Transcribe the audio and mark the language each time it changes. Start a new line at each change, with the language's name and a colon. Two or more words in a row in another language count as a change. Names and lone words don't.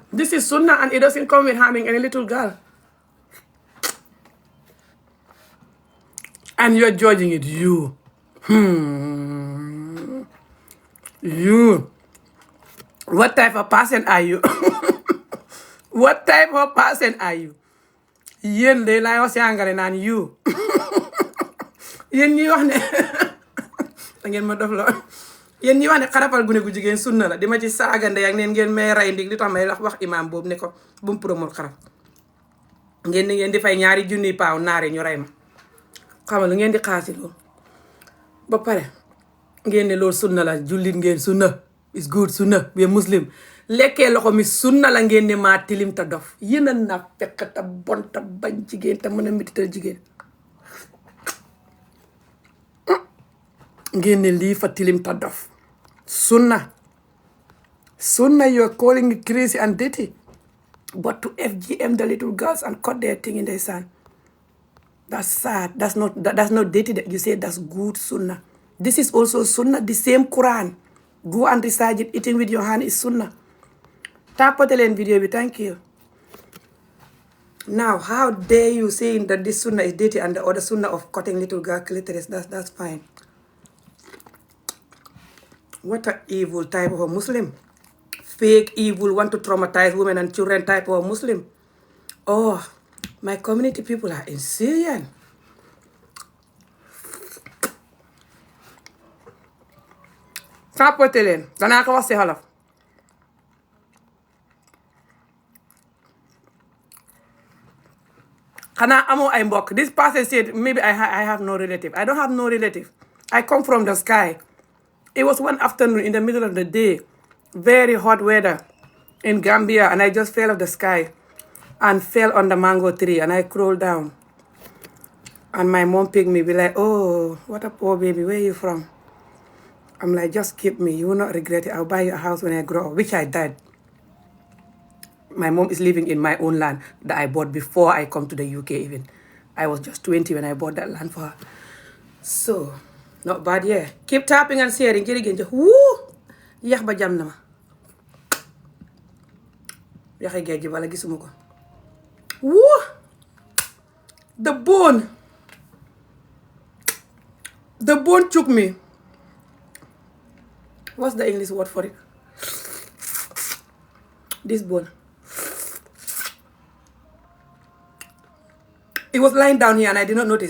English: This is sunnah and it doesn't come with harming any little girl. And you're judging it, you. You. What type of person are you? What type of person are you?
Wolof: Yen de la yo si angale nan you. yéen ñi wax ne da ngeen ma dof lool yéen ñi wax ne xarafal gune gu jigéen sunna la di ma ci saaga ndey ak neen ngeen may rey ndig li tax may wax imam boobu ne ko bu mu promote xaraf ngeen ni ngeen di fay ñaari junniy paaw naari ñu rey ma xamal lu ngeen di xaasi loolu ba pare ngeen ne loolu sunna la jullit ngeen
English: sunna is good sunna we muslim
Wolof: lekkee loxo mi sunna la ngeen ne maa tilim ta dof yéen a na fekk ta bon ta bañ jigéen te mën a mitital jigéen ngeen ne lii fa tilim ta dof sunna
English: you're calling it crazy and dirty but to FGM the little girls and cut their thing in their sand, that's sad. That's not dirty. That you say that's good sunnah. This is also sunnah, the same Quran. Go and recite it. Eating with your hand is sunnah. Tapatelen video, thank you. Now, how dare you saying that this sunnah is dirty and the other sunnah of cutting little girl clitoris? That's fine. What an evil type of a Muslim. Fake evil, want to traumatize women and children type of a Muslim. Oh, my community people are insane.
Wolof: Tapote leen danaa ko wax si xolof xanaa amoo ay mbokk.
English: This person said maybe I have no relative. I don't have no relative. I come from the sky. It was one afternoon in the middle of the day, very hot weather in Gambia, and I just fell off the sky and fell on the mango tree, and I crawled down. And my mom picked me, be like, oh, what a poor baby, where are you from? I'm like, just keep me, you will not regret it. I'll buy you a house when I grow up, which I did. My mom is living in my own land that I bought before I come to the UK even. I was just 20 when I bought that land for her. So, not bad, yeah. Keep tapping and sharing.
Wolof: Jërëjëf. Woo! Yax ba jam na ma. Yaxi géej gi bala gisuma ko. Woo!
English: The bone took me. What's the English word for it? This bone. It was lying down here and I did not notice.